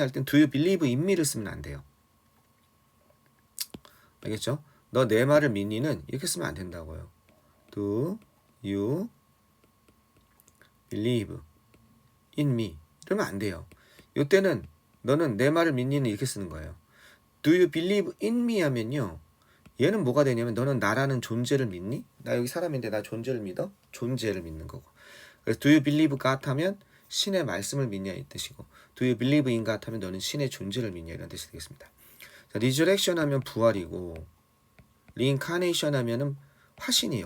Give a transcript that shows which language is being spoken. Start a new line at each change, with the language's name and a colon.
Korean: 할 땐
English: do you believe in me
Korean: 를 쓰면 안 돼요. 알겠죠? 너 내 말을 믿니는 이렇게 쓰면 안 된다고요.
English: Do you believe in me?
Korean: 이러면 안 돼요. 이때는 너는 내 말을 믿니는 이렇게 쓰는 거예요.
English: Do you believe in me
Korean: 하면요. 얘는 뭐가 되냐면 너는 나라는 존재를 믿니? 나 여기 사람인데 나 존재를 믿어? 존재를 믿는 거고. 그래서
English: do you believe God
Korean: 하면 신의 말씀을 믿냐 이 뜻이고
English: do you believe in God
Korean: 하면 너는 신의 존재를 믿냐 이런 뜻이 되겠습니다. 자, resurrection 하면 부활이고 reincarnation 하면은 화신이에요.